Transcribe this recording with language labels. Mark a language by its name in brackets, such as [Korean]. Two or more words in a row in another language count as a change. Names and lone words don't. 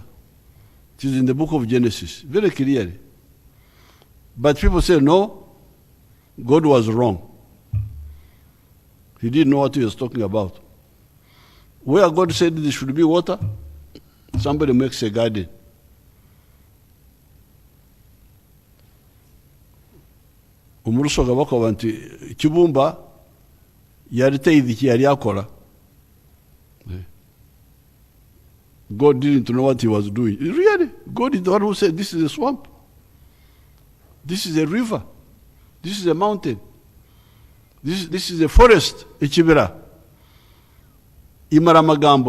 [English] It is in the book of Genesis, very clearly. But people say, no, God was wrong. He didn't know what he was talking about. Where God said there should be water, Somebody makes a garden. [Soga] Umurusoga bakoba nti Kibumba yari tayidi ki yari akora. [English] God didn't know what he was doing. Really, God is the one who said, this is a swamp. This is a river. This is a mountain. This is a forest, Ichibira. Imaramagambo.